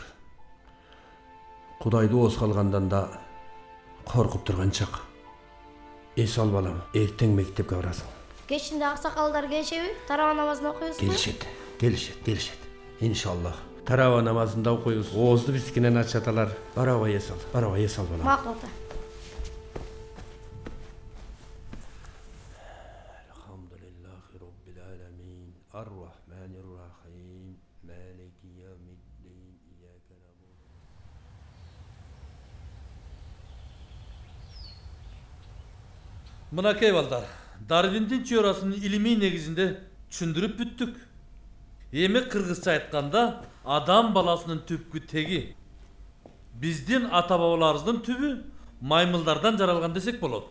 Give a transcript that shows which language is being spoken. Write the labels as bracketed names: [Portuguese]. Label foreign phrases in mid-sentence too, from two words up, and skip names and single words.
[Kyrgyz] Кудайды ооз калгандан да коркуп турган чак. Эс ал балам, эртең мектепке барасың. Кечинде аксакалдар келишеби? Тарава намазын окуйсузбу? Келишет. Иншаллах. Тарава намазында окуйбуз. Оозду биздикинен ачаталар. Барабай эс ал балам. Макул ата. [Arabic] الحمد لله رب العالمين. الرحمن الرحيم مالك يوم الدين. إياك نعبد. [Kyrgyz] Мынакей балдар, Дарвиндин теориясынын илимий негизинде түшүндүрүп бүттүк. Эми кыргызча айтканда, адам баласынын түпкү теги биздин ата-бабаларыбыздын түбү маймылдардан жаралган десек болот.